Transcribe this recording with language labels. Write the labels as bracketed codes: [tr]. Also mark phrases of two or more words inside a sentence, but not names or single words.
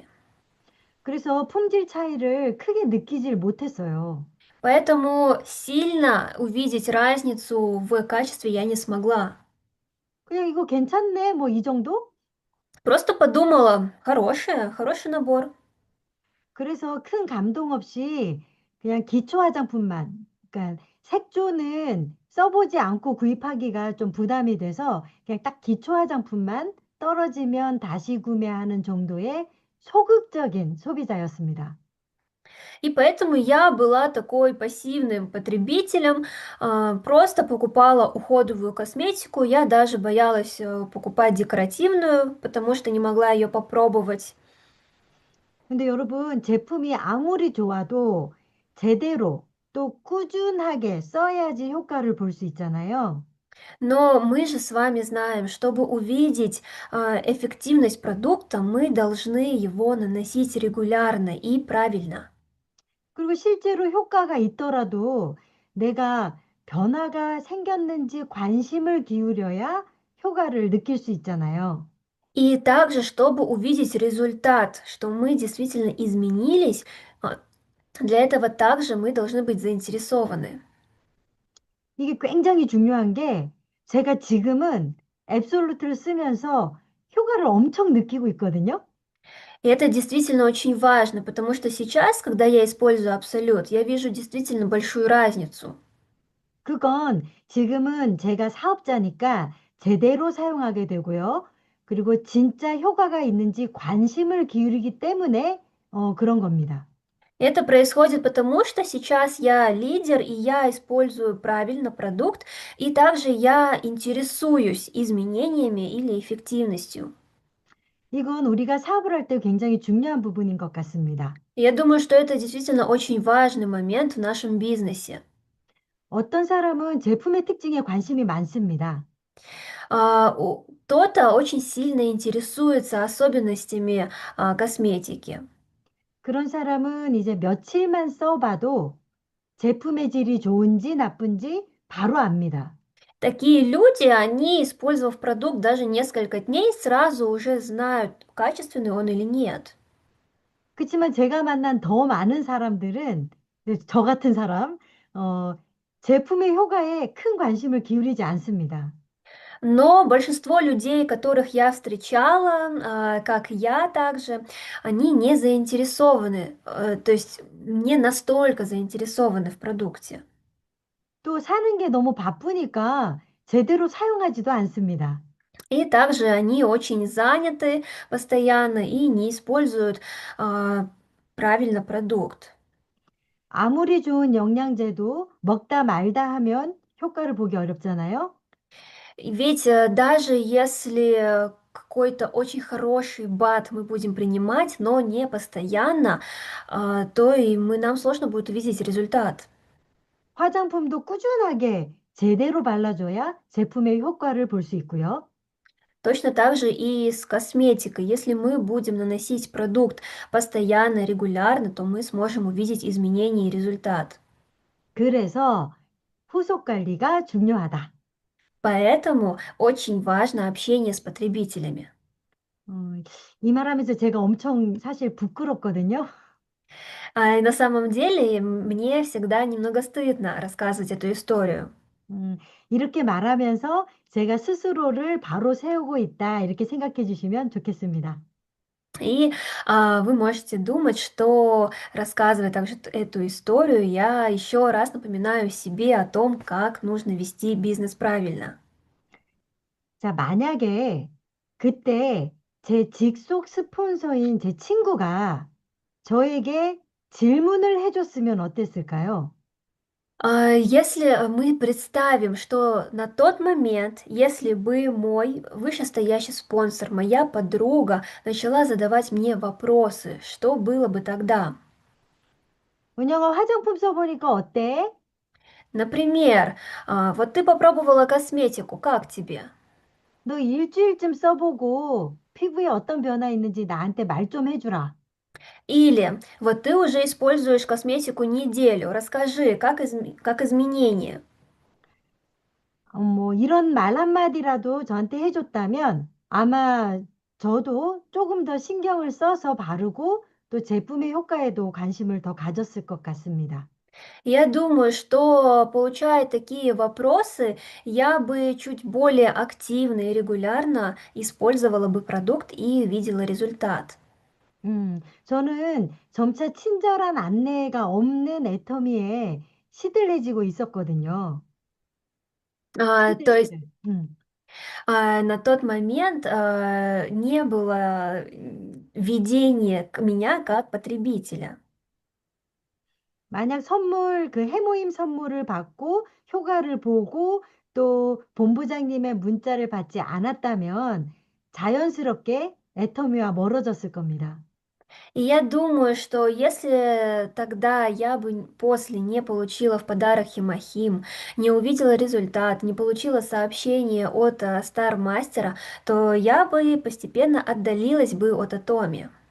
[ko] 그래서 품질 차이를 크게 느끼질 못했어요. [ru] Поэтому сильно увидеть разницу в качестве я не смогла. [ko] 그냥 이거 괜찮네, 뭐 이 정도? [ru] Просто подумала, хороший набор. [ko] 그래서 큰 감동 없이 그냥 기초 화장품만, 그러니까 색조는 써보지 않고 구입하기가 좀 부담이 돼서 그냥 딱 기초 화장품만 떨어지면 다시 구매하는 정도의 소극적인 소비자였습니다. [ru] И поэтому я была такой пассивным потребителем, просто покупала уходовую косметику. Я даже боялась покупать декоративную, потому что не могла ее попробовать. [ko] 근데 여러분, 제품이 아무리 좋아도 제대로 또 꾸준하게 써야지 효과를 볼 수 있잖아요. [ru] Но мы же с вами знаем, чтобы увидеть эффективность продукта, мы должны его наносить регулярно и правильно. [ko] 그리고 실제로 효과가 있더라도 내가 변화가 생겼는지 관심을 기울여야 효과를 느낄 수 있잖아요. [ru] И также, чтобы увидеть результат, что мы действительно изменились, а, для этого также мы должны быть заинтересованы. [ko] 이게 굉장히 중요한 게 제가 지금은 앱솔루트를 쓰면서 효과를 엄청 느끼고 있거든요. [ru] И это действительно очень важно, потому что сейчас, когда я использую Абсолют, я вижу действительно большую разницу. [ko] 그건 지금은 제가 사업자니까 제대로 사용하게 되고요. 그리고 진짜 효과가 있는지 관심을 기울이기 때문에 그런 겁니다. [ru] Это происходит потому, что сейчас я лидер, и я использую правильно продукт, и также я интересуюсь изменениями или эффективностью. [ko] 이건 우리가 사업을 할 때 굉장히 중요한 부분인 것 같습니다. [ru] Я думаю, что это действительно очень важный момент в нашем бизнесе. [ko] 어떤 사람은 제품의 특징에 관심이 많습니다. [ru] Кто-то очень сильно интересуется особенностями косметики. [ko] 그런 사람은 이제 며칠만 써봐도 제품의 질이 좋은지 나쁜지 바로 압니다. [ru] Такие люди, они, использовав продукт даже несколько дней, сразу уже знают, качественный он или нет. [ko] 그렇지만 제가 만난 더 많은 사람들은 저 같은 사람, 제품의 효과에 큰 관심을 기울이지 않습니다. [ru] Но большинство людей, которых я встречала, как я также, они не заинтересованы, то есть не настолько заинтересованы в продукте. [ko] 또 사는 게 너무 바쁘니까 제대로 사용하지도 않습니다. [ru] И также они очень заняты постоянно и не используют а, правильно продукт. [ko] 아무리 좋은 영양제도 먹다 말다 하면 효과를 보기 어렵잖아요. [ru] Ведь даже если какой-то очень хороший БАД мы будем принимать, но не постоянно, то и нам сложно будет увидеть результат. [ko] 화장품도 꾸준하게 제대로 발라줘야 제품의 효과를 볼 수 있고요. [ru] Точно так же и с косметикой. Если мы будем наносить продукт постоянно, регулярно, то мы сможем увидеть изменения и результат. [ko] 그래서 후속 관리가 중요하다. [ru] Поэтому очень важно общение с потребителями. [ko] 어, 이 말하면서 제가 엄청 사실 부끄럽거든요. [ru] На самом деле, мне всегда немного стыдно рассказывать эту историю. [ko] 이렇게 말하면서 제가 스스로를 바로 세우고 있다, 이렇게 생각해 주시면 좋겠습니다. [ru] И вы можете думать, что рассказывая также эту историю, я еще раз напоминаю себе о том, как нужно вести бизнес правильно. [ko] 자, 만약에 그때 제 직속 스폰서인 제 친구가 저에게 질문을 해줬으면 어땠을까요? [ru] Если мы представим, что на тот момент, если бы мой вышестоящий спонсор, моя подруга начала задавать мне вопросы, что было бы тогда? [ko] 은영아, 화장품 써보니까 어때? [ru] Например, вот ты попробовала косметику, как тебе? [ko] 너 일주일쯤 써보고 피부에 어떤 변화 있는지 나한테 말 좀 해주라. [ru] Или вот ты уже используешь косметику неделю, расскажи, как изменения. [ko] 뭐 이런 말 한마디라도 저한테 해줬다면 아마 저도 조금 더 신경을 써서 바르고 또 제품의 효과에도 관심을 더 가졌을 것 같습니다. [ru] Я думаю, что, получая такие вопросы, я бы чуть более активно и регулярно использовала бы продукт и видела результат. [ko] 저는 점차 친절한 안내가 없는 애터미에 시들해지고 있었거든요. [ru] То есть [ko] 시들. [ru] на тот момент не было ведения к меня как потребителя. [ko] 만약 선물, 그 해모임 선물을 받고 효과를 보고 또 본부장님의 문자를 받지 않았다면 자연스럽게 애터미와 멀어졌을 겁니다. [ru] И я думаю, что если тогда я бы после не получила в подарок химохим, не увидела результат, не получила сообщение от Стармастера, то я бы постепенно отдалилась бы от Атоми.